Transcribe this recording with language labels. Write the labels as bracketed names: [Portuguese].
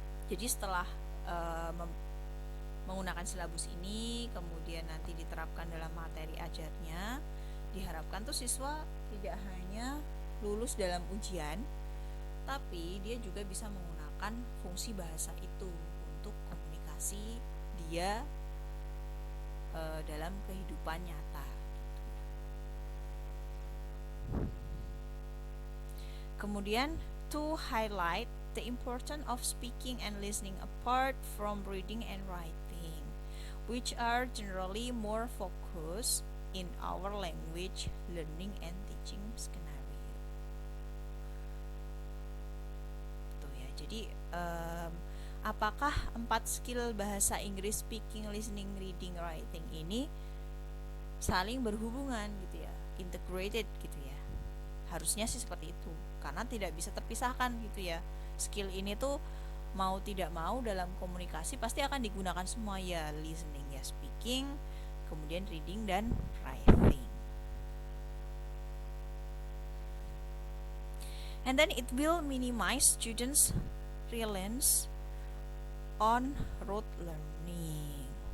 [Indonesian] Jadi setelah menggunakan silabus ini kemudian nanti diterapkan dalam materi ajarnya, diharapkan tuh siswa tidak hanya lulus dalam ujian, tapi dia juga bisa menggunakan fungsi bahasa itu untuk komunikasi dia dalam kehidupan nyata. Kemudian [English] to highlight the importance of speaking and listening apart from reading and writing, which are generally more focused in our language learning and teaching scenario. [Indonesian] Jadi apakah 4 skill bahasa Inggris speaking, listening, reading, writing ini saling berhubungan gitu ya, integrated gitu ya. Harusnya sih seperti itu, karena tidak bisa terpisahkan gitu ya. Skill ini tuh mau tidak mau dalam komunikasi pasti akan digunakan semua, ya listening ya speaking, kemudian reading dan writing. [English] And then it will minimize students' reliance on rote learning.